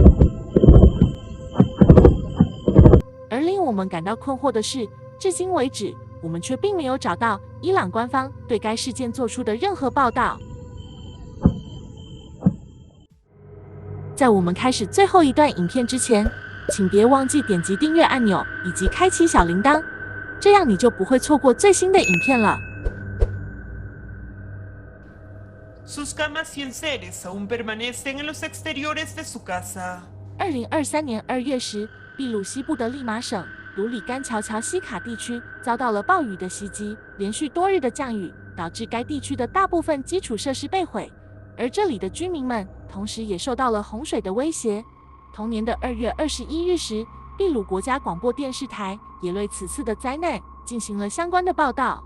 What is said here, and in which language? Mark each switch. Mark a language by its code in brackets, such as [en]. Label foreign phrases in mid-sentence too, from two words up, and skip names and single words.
[zh] 而令我们感到困惑的是，至今为止，我们却并没有找到伊朗官方对该事件做出的任何报道。在我们开始最后一段影片之前，请别忘记点击订阅按钮以及开启小铃铛，这样你就不会错过最新的影片了。 [es] Sus camas y enseres aún permanecen en los exteriores de su casa. [zh] 2023 年2月时，秘鲁西部的利马省卢里甘乔乔西卡地区遭到了暴雨的袭击，连续多日的降雨导致该地区的大部分基础设施被毁，而这里的居民们同时也受到了洪水的威胁。同年的2月21日时，秘鲁国家广播电视台也对此次的灾难进行了相关的报道。